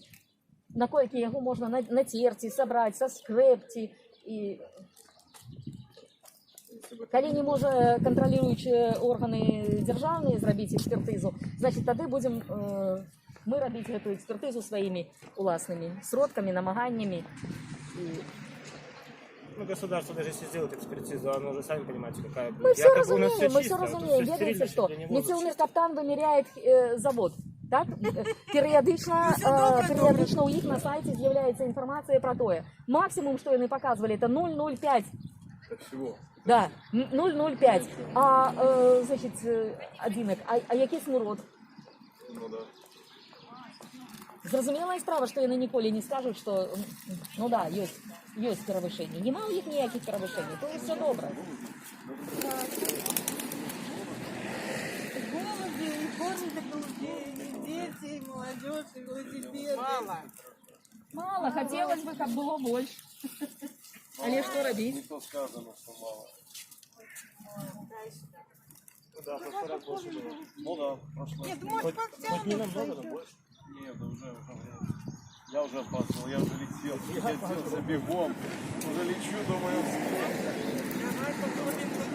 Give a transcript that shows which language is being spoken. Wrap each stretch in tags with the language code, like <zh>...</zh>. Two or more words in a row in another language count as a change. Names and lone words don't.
<be>Наколькі яго можна нацерці, сабраць, саскрэбці і... Калі не можа кантралюючыя органы дзяржаўныя зрабіць экспертызу, значит, тады будзем мы рабіць гэтую экспертызу сваімі уласнымі сродкамі, намаганнямі.</be> <ru>Ну, государство даже если сделает экспертизу, оно уже, сами понимаете, какая будет. Мы все</ru> <be>разумеем, ведаеце што?</be> <ru>Мецілмеркаптан вымеряет завод. Так?</ru> <be>Перыядычна ў іх на сайце з'яўляецца інфармацыя пра тое. Максімум, што яны паказвалі, это 0,05.</be> <ru>Да, 0,05.</ru> <be>Значит, адзінак, а які смурод?</be> <ru>Ну да.</ru> <be>Зразумелая справа, што яны ніколі не скажуць, што, ну да, ёсць перавышэнні. Нема ў іх ніякіх перавышэнняў, то і все добра.</be> <ru>Голуби, и корм для голубей, и дети, и молодежь, и велосипеды. Мало, хотелось бы,</ru> <be>каб было больш. Але што рабіць?</be> <ru>Не то сказано, что мало. Ну да, в прошлый раз больше было. Ну да, прошлое. Нет, может, Хоть не намного, но подтянутся. больше. Нет, да уже. Я уже опаздывал, я уже летел за бегом. Уже лечу, думаю, Давай посмотрим,</ru>